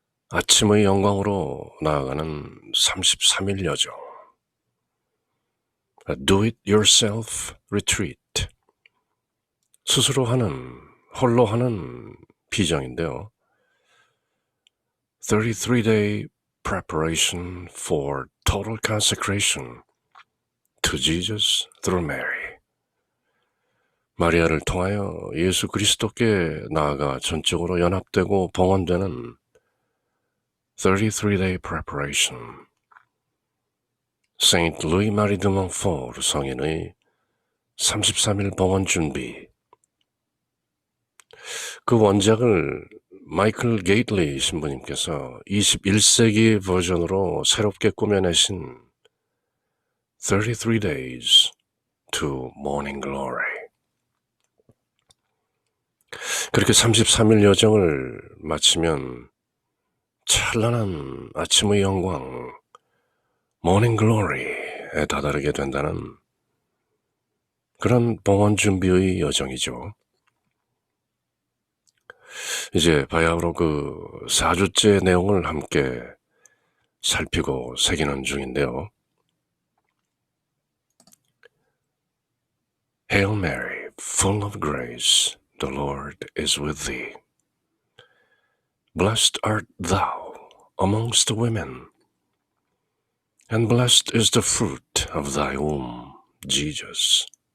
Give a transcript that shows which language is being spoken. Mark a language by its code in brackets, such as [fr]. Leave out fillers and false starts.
[ko] 아침의 영광으로 나아가는 33일 여정. [en] A do-it-yourself retreat. [ko] 스스로 하는, 홀로 하는 비정인데요. [en] 33-day preparation for total consecration to Jesus through Mary. [ko] 마리아를 통하여 예수 그리스도께 나아가 전적으로 연합되고 봉헌되는 [en] 33-day preparation. [ko] Saint Louis Marie de Montfort 성인의 33일 봉헌 준비. 그 원작을 마이클 게이틀리 신부님께서 21세기 버전으로 새롭게 꾸며내신 [en] 33 days to morning glory. [ko] 그렇게 33일 여정을 마치면 찬란한 아침의 영광, morning glory에 다다르게 된다는 그런 봉헌 준비의 여정이죠. 이제 바야흐로 그 4주째 내용을 함께 살피고 새기는 중인데요. [en] Hail Mary, full of grace, the Lord is with thee. Blessed art thou amongst women, and blessed is the fruit of thy womb, Jesus.